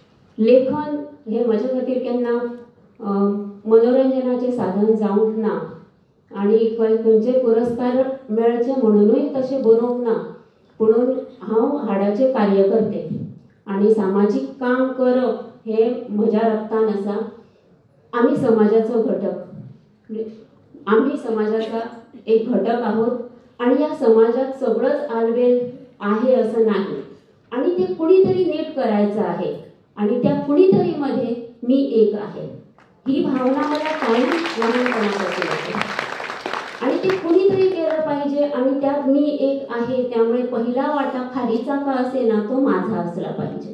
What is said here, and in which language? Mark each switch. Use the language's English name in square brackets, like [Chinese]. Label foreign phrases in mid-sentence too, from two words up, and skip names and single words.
[Konkani] लेखन हे म्हजे खातीर केन्ना मनोरंजनाचे साधन जावंक ना आणि खंयचे पुरस्कार मेळचे म्हणूनय तशें बरोवंक ना, पुणून हांव हाडाचे कार्यकर्ते आणि सामाजिक काम करप हे म्हज्या रक्तान आसा। [Marathi] आमी समाजाचो घटक, आमी समाजाचा एक घटक आहोत आणि या समाजात सगळंच आलबेल आहे असं नाही आणि ते कुणीतरी नीट करायचं आहे आणि त्या कुणीतरी मध्ये मी एक आहे, ही भावना मला कायम लहानपणापासून आहे आणि ते कुणीतरी केलं पाहिजे आणि त्यात मी एक आहे, त्यामुळे पहिला वाटा खारीचा का असेना तो माझा असला पाहिजे।